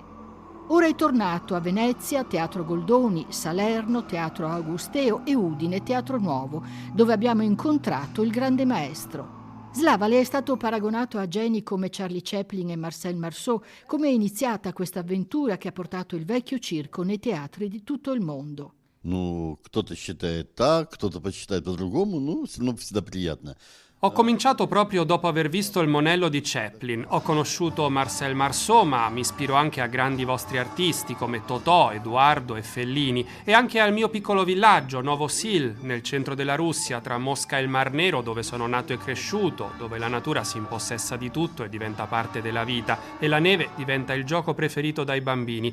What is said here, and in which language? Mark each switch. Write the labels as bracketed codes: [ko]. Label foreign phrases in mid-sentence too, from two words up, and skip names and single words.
[it] Ora è tornato a Venezia, Teatro Goldoni, Salerno, Teatro Augusteo e Udine, Teatro Nuovo, dove abbiamo incontrato il grande maestro. Slava le è stato paragonato a geni come Charlie Chaplin e Marcel Marceau. Come è iniziata questa avventura che ha portato il vecchio circo nei teatri di tutto il mondo? [ru] Кто-то считает так, кто-то почитает по-другому, все равно всегда приятно. [it] Ho cominciato proprio dopo aver visto il Monello di Chaplin. Ho conosciuto Marcel Marceau, ma mi ispiro anche a grandi vostri artisti come Totò, Edoardo e Fellini, e anche al mio piccolo villaggio, Novosil, nel centro della Russia, tra Mosca e il Mar Nero, dove sono nato e cresciuto, dove la natura si impossessa di tutto e diventa parte della vita, e la neve diventa il gioco preferito dai bambini.